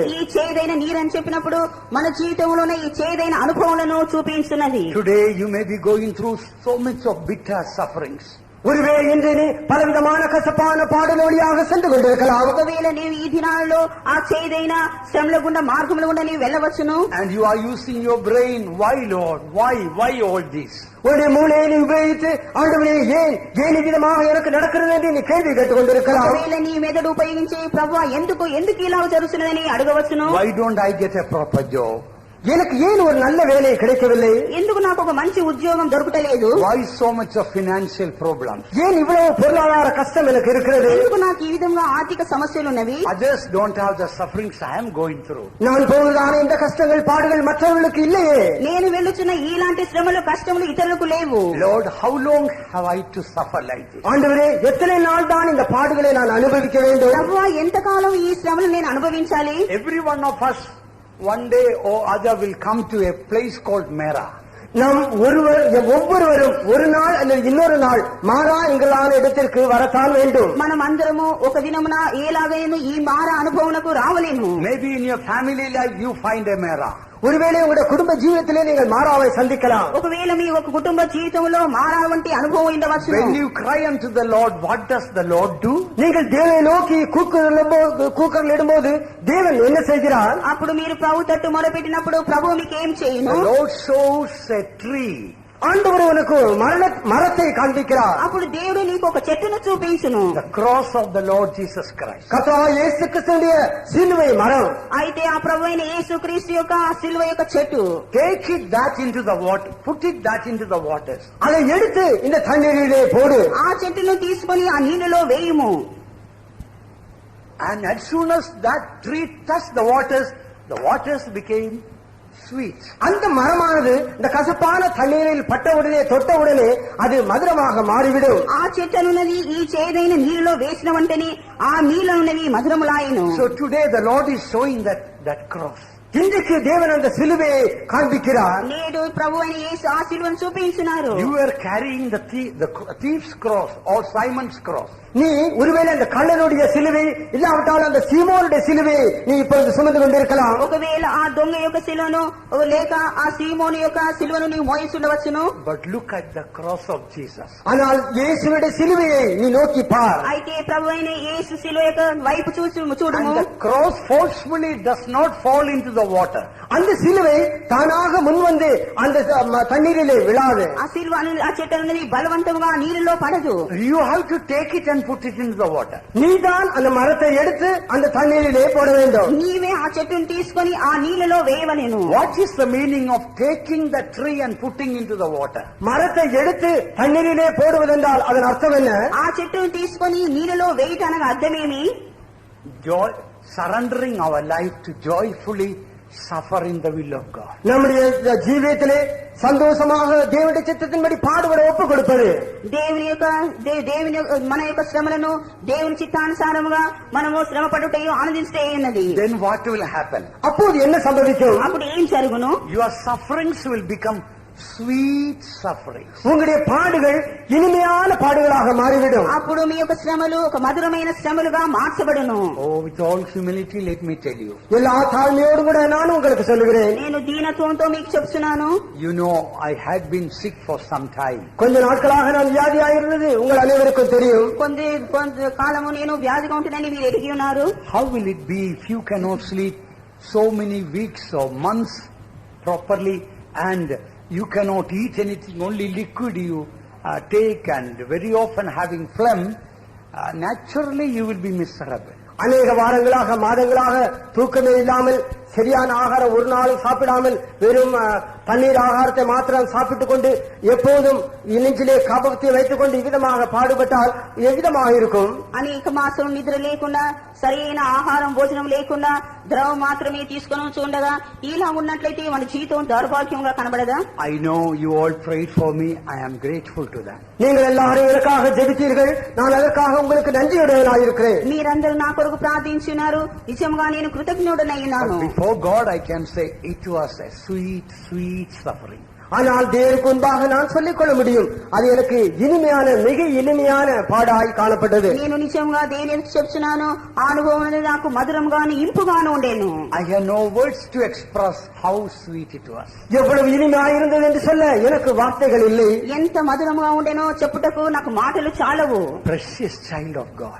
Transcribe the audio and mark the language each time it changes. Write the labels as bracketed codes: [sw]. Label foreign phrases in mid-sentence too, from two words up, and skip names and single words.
[te] ఈ చేదైన నీరని చెప్పినప్పుడు మన జీవితంలోనే ఈ చేదైన అనుభవాలను చూపించున్నది. [en] Today you may be going through so much of bitter sufferings. [ta] ஒருவேளை இன்று நீ பலவிதமான கசப்பான பாடலோடியாக சென்று கொண்டிருக்கலாம். [te] ఒకవేళ నీవు ఈ దినాలలో ఆ చేదైన శ్రమల గుండా మార్గముల గుండా నీవు వెళ్ళవచ్చును. [en] And you are using your brain, why Lord, why all this? [ta] உன்னுடைய மூளையை நீ உபயோகித்து ஆண்டவரே ஏன் விதமாக எனக்கு நடக்கிறது என்று நீ கேள்வி கேட்டுக் கொண்டிருக்கலாம். [te] ఒకవేళ నీ మెదడు ఉపయోగించి ప్రభువా ఎందుకు ఇలా జరుగుతున్నదని అడగవచ్చును. [en] Why don't I get a proper job? [ta] எனக்கு ஏன் ஒரு நல்ல வேலை கிடைக்கவில்லை? [te] ఎందుకు నాకు ఒక మంచి ఉద్యోగం దొరకటలేదు? [en] Why so much of financial problems? [ta] ஏன் இவ்வளவு பொருளாதார கஷ்டம் எனக்கு இருக்கிறது? [te] ఎందుకు నాకు ఈ విధంగా ఆర్థిక సమస్యలు ఉన్నవి? [en] Others don't have the sufferings I am going through. [ta] நான் போவதான இந்த கஷ்டங்கள் பாடுகள் மற்றவர்களுக்கு இல்லையே. [te] నేను వెళ్ళుచున్న ఇలాంటి శ్రమలు కష్టములు ఇతరులకు లేవు. [en] Lord, how long have I to suffer like this? [ta] ஆண்டவரே, எத்தனை நாள் தான் இந்த பாடுகளை நான் அனுபவிக்க வேண்டும்? [te] ప్రభువా ఎంతకాలం ఈ శ్రమలు నేను అనుభవించాలి? [en] Every one of us one day or other will come to a place called Mera. [ta] நாம் ஒவ்வொருவரும் ஒரு நாள் அல்லது இன்னொரு நாள் மாறா எங்களான இடத்திற்கு வரத்தான் வேண்டும். [te] మనం అందరము ఒక దినమున ఏలాగైనా ఈ మారా అనుభవమునకు రావలేము. [en] Maybe in your family life you find a Mera. [ta] ஒருவேளை உங்களுடைய குடும்ப ஜீவிதத்திலே நீங்கள் மாறாவை சந்திக்கலாம். [te] ఒకవేళ మీ ఒక కుటుంబ జీవితంలో మారా వంటి అనుభవం ఉండవచ్చు. [en] When you cry unto the Lord, what does the Lord do? [ta] நீங்கள் தேவனை நோக்கி கூக்குரலிடும்போது தேவன் என்ன செய்கிறார்? [te] అప్పుడు మీరు ప్రభు తట్టు మొరపెట్టినప్పుడు ప్రభు మీకు ఏం చేయును? [en] The Lord shows a tree. [ta] ஆண்டவர் உனக்கு மரத்தை காண்பிக்கிறார். [te] అప్పుడు దేవుడు నీకు ఒక చెట్టును చూపించును. [en] The cross of the Lord Jesus Christ. [ta] கர்த்தராகிய இயேசு கிறிஸ்துவின் சிலுவை மரம். [te] అయితే ఆ ప్రభు అయిన యేసుక్రీస్తు యొక్క సిలువ యొక్క చెట్టు. [en] Take it that into the water. Put it that into the waters. [ta] அதை எடுத்து இந்த தண்ணீரிலே போடு. [te] ఆ చెట్టును తీసుకొని ఆ నీళ్ళలో వేయుము. [en] And as soon as that tree touched the waters became sweet. [ta] அந்த மரமானது இந்த கசப்பான தண்ணீரில் பட்டவுடனே தொட்டவுடனே அது மதுரமாக மாறிவிடும். [te] ఆ చెట్టునున్నది ఈ చేదైన నీళ్ళలో వేసిన వెంటనే ఆ నీళ్ళనున్నవి మధురములాయను. [en] So today the Lord is showing that cross. [ta] இன்றைக்கு தேவன் அந்த சிலுவையை காண்பிக்கிறார். [te] నేడు ప్రభు అయిన యేసు ఆ సిలువను చూపించున్నారు. [en] You were carrying the thief's cross or Simon's cross. [ta] நீ ஒருவேளை அந்த கள்ளனுடைய சிலுவை இல்லாவிட்டால் அந்த சீமோனுடைய சிலுவையை நீ இப்பொழுது சுமந்து கொண்டிருக்கலாம். [te] ఒకవేళ ఆ దొంగ యొక్క సిలువను లేక ఆ సీమోను యొక్క సిలువను నీవు మోయిస్తుండవచ్చును. [en] But look at the cross of Jesus. [ta] ஆனால் இயேசுவுடைய சிலுவையை நீ நோக்கி பார். [te] అయితే ప్రభు అయిన యేసు సిలువ యొక్క వైపు చూడుము. [en] And the cross forcefully does not fall into the water. [ta] அந்த சிலுவை தானாக முன்வந்து அந்த தண்ணீரிலே விழாது. [te] ఆ సిలువ ఆ చెట్టు అనేది బలవంతంగా నీళ్ళలో పడదు. [en] You have to take it and put it into the water. [ta] நீதான் அந்த மரத்தை எடுத்து அந்த தண்ணீரிலே போட வேண்டும். [te] నీవే ఆ చెట్టును తీసుకొని ఆ నీళ్ళలో వేయవలెను. [en] What is the meaning of taking the tree and putting into the water? [ta] மரத்தை எடுத்து தண்ணீரிலே போடுவதென்றால் அதன் அர்த்தம் என்ன? [te] ఆ చెట్టును తీసుకొని నీళ్ళలో వేయటానికి అర్థమేమి? [en] Surrendering our life to joyfully suffer in the will of God. [ta] நம்முடைய ஜீவியத்திலே సంతోషமாக దేవుడి చిత్తத்தின்படி [te] పాడుబడి ఒప్పు [ta] கொடுப்பது. [te] మన యొక్క శ్రమలను దేవుని చిత్తానుసారముగా మనము శ్రమ పడుటయు ఆనందించే ఉన్నది. [en] Then what will happen? [ta] அப்போது என்ன சம்பவிக்கும்? [te] అప్పుడు ఏం జరుగును? [en] Your sufferings will become sweet sufferings. [ta] உங்களுடைய பாடுகள் இனிமையான பாடுகளாக மாறிவிடும். [te] అప్పుడు మీ యొక్క శ్రమలు ఒక మధురమైన శ్రమలుగా మార్చబడును. [en] Oh, with all humility, let me tell you. [ta] எல்லா தாழ்மையோடு கூட நான் உங்களுக்கு சொல்லுகிறேன். [te] నేను దీనత్వంతో మీకు చెప్తున్నాను. [en] You know, I had been sick for some time. [ta] கொஞ்ச நாட்களாக நான் வியாதியாயிருந்தது உங்கள் அனைவருக்கும் தெரியும். [te] కొంత కాలము నేను వ్యాధిగా ఉంటుందని మీరు ఎరిగి ఉన్నారు. [en] How will it be if you cannot sleep so many weeks or months properly, and you cannot eat anything, only liquid you take, and very often having phlegm? Naturally you will be miserable. [ta] அநேக வாரங்களாக மாதங்களாக தூக்கமே இல்லாமல் சரியான ஆகாரம் ஒரு நாளும் சாப்பிடாமல் வெறும் தண்ணீர் ஆகாரத்தை மாத்திரம் சாப்பிட்டுக் கொண்டு எப்போதும் நெஞ்சிலே காபத்தை வைத்துக் கொண்டு இவ்விதமாக பாடுபட்டால் எவ்விதமாக இருக்கும்? [te] అనేక మాసం నిద్ర లేకుండా సరైన ఆహారం భోజనం లేకుండా ద్రవం మాత్రమే తీసుకొని ఉండగా ఇలా ఉన్నట్లయితే మన జీవితం దౌర్భాగ్యంగా కనబడదా? [en] I know you all prayed for me. I am grateful to that. [ta] நீங்கள் எல்லாரும் எனக்காக ஜெபித்தீர்கள். நான் அதற்காக உங்களுக்கு நன்றியுடையவனாக இருக்கிறேன். [te] మీరందరూ నా కొరకు ప్రార్థించున్నారు. నిజంగా నేను కృతజ్ఞుడనయ్యాను. [en] Before God I can say it was a sweet suffering. [ta] ஆனால் தேவனுக்கு முன்பாக நான் சொல்லிக் கொள்ள முடியும், அது எனக்கு இனிமையான மிக இனிமையான பாடாய் காணப்பட்டது. [te] నేను నిజంగా దేవునికి చెప్తున్నాను, ఆ అనుభవం అనేది నాకు మధురంగాను ఇంపుగాను ఉండేను. [en] I have no words to express how sweet it was. [ta] எவ்வளவு இனிமையாக இருந்தது என்று சொல்ல எனக்கு வார்த்தைகள் இல்லை. [te] ఎంత మధురంగా ఉండేనో చెప్పుటకు నాకు మాటలు చాలవు. [en] Precious child of God,